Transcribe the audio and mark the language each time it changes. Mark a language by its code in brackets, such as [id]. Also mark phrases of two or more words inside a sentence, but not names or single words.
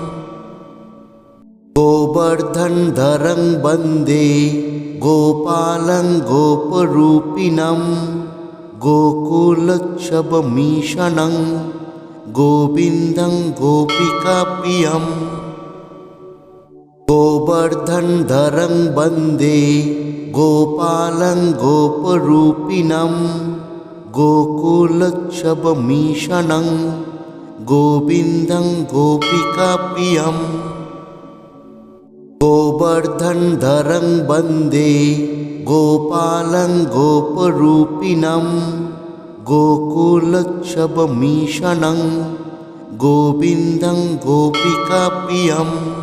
[sa] গোবর্ধন ধরং বন্দে গোপালং গোপরূপিণং গোকুলচ্ছবমিশনং গোবিন্দং গোপিকাপ্রিয়ম। গোবর্ধন ধরং বন্দে গোপালং গোপরূপিণং গোকুলচ্ছবমিশনং गोविन्दं गोपिकाप्रियम् गोवर्धनधरं वन्दे गोपालं गोपरूपिणं गोकुलोत्सवमीशनं गोविन्दं गोपिकाप्रियम्